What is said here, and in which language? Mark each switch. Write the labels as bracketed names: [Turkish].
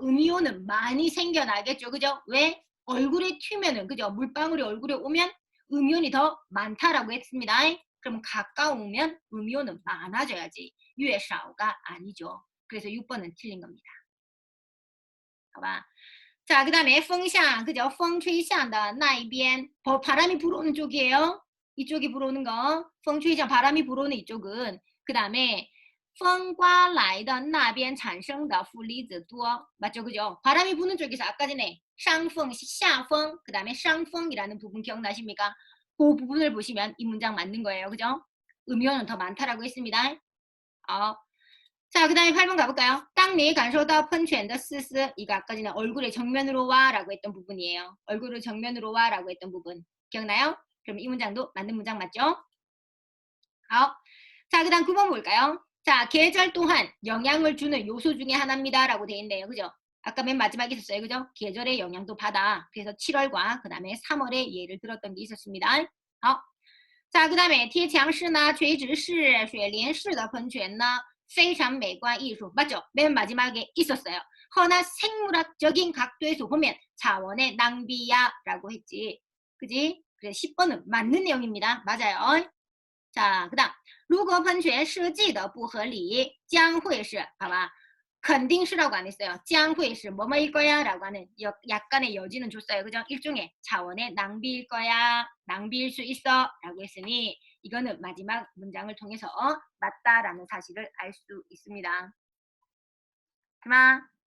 [Korean] 음이온은 많이 생겨나겠죠. 그죠? 왜? 얼굴에 튀면은 그죠? 물방울이 얼굴에 오면 음이온이 더 많다라고 했습니다. 그럼 가까우면 음이온은 많아져야지. 越少가 아니죠. 그래서 6번은 틀린 겁니다. [Chinese] 好吧? [Korean] 자, 그 다음에 风向 그죠? [Chinese] 风吹向的那一边 [Korean] 바람이 불어오는 쪽이에요. 이쪽이 불어오는 거. 风吹向 바람이 불어오는 이쪽은 그 다음에 [Chinese] 风刮来的那边产生的负离子多 [Korean] 맞죠? 그죠? 바람이 부는 쪽에서 아까 전에 上风, 下风 그 다음에 上风이라는 부분 기억나십니까? 그 부분을 보시면 이 문장 맞는 거예요. 그죠? 음이온은 더 많다라고 했습니다. 자, 그 다음에 8번 가볼까요? [Chinese] 当你感受到喷泉的丝丝 [Korean] 이거 아까 전에 얼굴에 정면으로 와 라고 했던 부분이에요. 얼굴을 정면으로 와 라고 했던 부분 기억나요? 그럼 이 문장도 맞는 문장 맞죠? 자, 그 다음 9번 볼까요? 자, 계절 또한 영향을 주는 요소 중에 하나입니다 라고 되어 있네요. 그죠? 아까 맨 마지막에 있었어요. 그죠? 계절의 영향도 받아. 그래서 7월과 그 다음에 3월에 예를 들었던 게 있었습니다. 자, 그 다음에 [Chinese] 贴墙式呢垂直式水帘式的喷泉呢非常美观艺术 맞죠? [Korean] 맨 마지막에 있었어요. 허나 생물학적인 각도에서 보면 자원의 낭비야 라고 했지. 그지? 그래서 10번은 맞는 내용입니다. 맞아요. 자, 그 다음 [Chinese] 如果喷泉设计的不合理将会是 봐봐. [Korean] 肯定是라고 안 했어요. 将会是 뭐뭐일 거야 라고 하는 약간의 여지는 줬어요. 그죠? 일종의 자원의 낭비일 거야. 낭비일 수 있어 라고 했으니 이거는 마지막 문장을 통해서 맞다라는 사실을 알 수 있습니다. 그만.